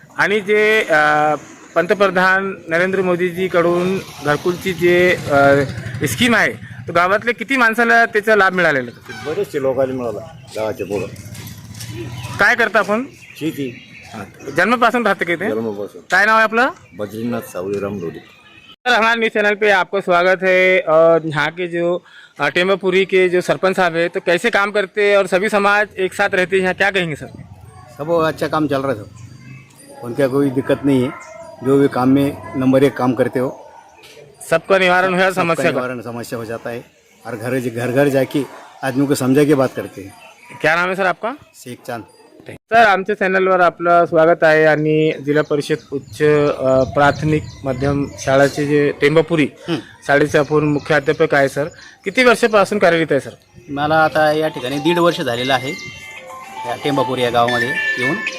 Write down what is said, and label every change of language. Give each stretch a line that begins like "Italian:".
Marathi: आणि जे पंतप्रधान नरेंद्र मोदीजीकडून घरकुलची जे स्कीम आहे, तर गावातले किती माणसाला त्याचा लाभ मिळालेला? बरेचसे लोकांनी मिळाला. गावाच्या पुढं काय करता आपण? शेती. जन्मपासून राहते का ते? जन्मापासून. काय नाव आहे आपलं? बद्रीनाथ सावळीराम डोले.
Hindi: सर, हमारे न्यूज़ चैनल पे आपका स्वागत है. और यहाँ के जो टेंबापुरी के जो सरपंच साहब है, तो कैसे काम करते हैं और सभी समाज एक साथ रहते हैं यहाँ, क्या कहेंगे सर? सब अच्छा काम चल रहा है. सब उनका कोई दिक्कत नहीं है. जो भी काम में नंबर 1 काम करते हो. सबका निवारण हुआ समस्या का? निवारण समस्या हो जाता है और घर घर जाके आदमी को समझा के बात करते हैं. क्या नाम है सर आपका? शेख चांद.
Marathi: सर, आमच्या चॅनलवर आपलं स्वागत आहे. आणि जिल्हा परिषद उच्च प्राथमिक माध्यम शाळेचे जे टेंबापुरी शाळेचे आपण मुख्याध्यापक आहे सर. किती वर्षापासून कार्यरत आहे सर? मला आता या ठिकाणी 1.5 वर्ष झालेलं आहे या टेंबापूर या गावामध्ये येऊन.